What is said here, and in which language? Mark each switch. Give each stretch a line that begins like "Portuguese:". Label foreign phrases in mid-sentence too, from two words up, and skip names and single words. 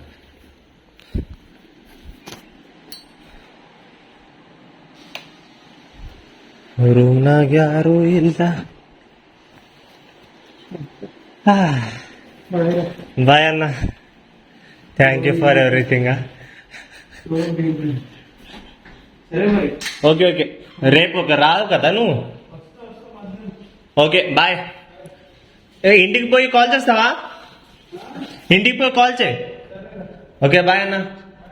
Kannada: ರೂಮ್ನಾಗ ಯಾರು ಇಲ್ಲ. ಬಾಯ್ ಅಣ್ಣ,
English: Thank you for everything.
Telugu: ఓకే ఓకే రేపు ఒక రాదు కదా నువ్వు.
English: OK bye.
Telugu: ఇంటికి పోయి కాల్ చేస్తావా? ఇంటికి పోయి కాల్ చేయి.
English: OK bye
Telugu: అన్న.